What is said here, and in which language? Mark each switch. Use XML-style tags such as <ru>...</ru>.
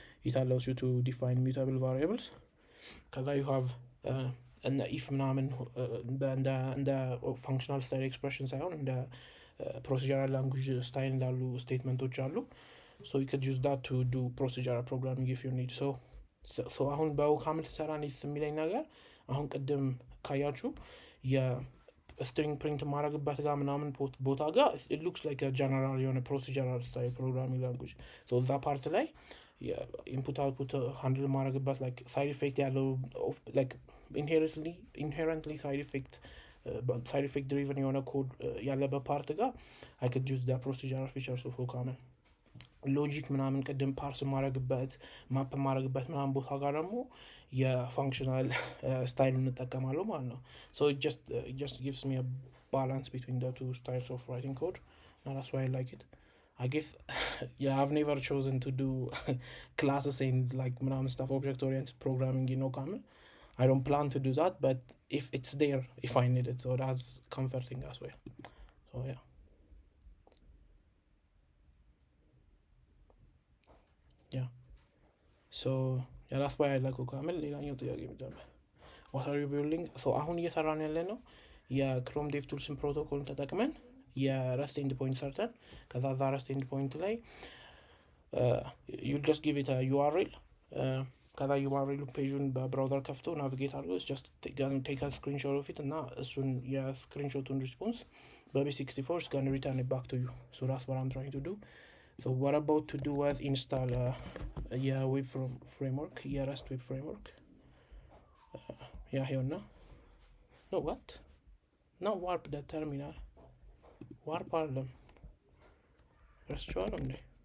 <en>it allows you to define mutable variables.</en> <am>ከዛ</am> <en>you have and if</en> <am>ምናምን እንደ</am> <en>functional style expression</en> <am>ሳይሆን እንደ</am> <en>procedural language style</en> <am>እንዳሉ ስቴትመንቶች አሉ.</am> <en>So you could use that to do procedural programming if you need.</en> <am>So አሁን በOCaml ሰራ ነው የሚለኝ ነገር አሁን ቅድም ካያችሁ የstring print ማድረግበት ጋር ምናምን ቦታ ጋር</am> <en>it looks like a general</en> <am>የሆነ</am> <en>procedural style programming language. So that part ላይ input output handle</en> <am>ማድረግበት</am> <en>like side effect</en> <am>ያለው</am> <en>like inherently side effect driven</en> <am>የሆነ ኮድ ያለበት ፓርት ጋር</am> <en>I could use the procedural features of OCaml.</en> <am>ሎጂክ ምናምን ቅድም ፓርስ ማድረግበት ማፕ ማድረግበት ምናምን ቦታ ጋር ደግሞ የፋንክሽናል ስታይል እንጠቀማለሁ ማለት ነው.</am> <en>So it just gives me a balance between the two styles of writing code and that's why I like it. I guess I've never chosen to do classes and like</en> <am>ምናምን</am> <en>stuff object oriented programming in OCaml. I don't plan to do that, but if it's there, if I need it, so that's comforting as well. So yeah. So yeah, that's why I like OCaml.</en> <am>ሌላኛው ጥያቄ ምንድን ነበር?</am> <en>What are you building?</en> <am>So አሁን እየሰራን ያለ ነው የክሮም ዴቭ ቱልስን ፕሮቶኮልን ተጠቅመን የረስት ኤንድ ፖይንት ሰርተን ከዛ ረስት ኤንድ ፖይንት ላይ</am> <en>you just give it a URL</en> <am>ከዛ URL ፔጁን በብራውዘር ከፍቶ ናቪጌት አድርጎ</am> <en>just take a screenshot of it</en> <am>እና እሱን የስክሪንሾቱን ሪስፖንስ በB64</am> <en>is gonna return it back to you. So that's what I'm trying to do. So what about to do was install web framework, REST web framework. Here now. No, what? No, warp the terminal. Warp problem. Restaurant only.</en>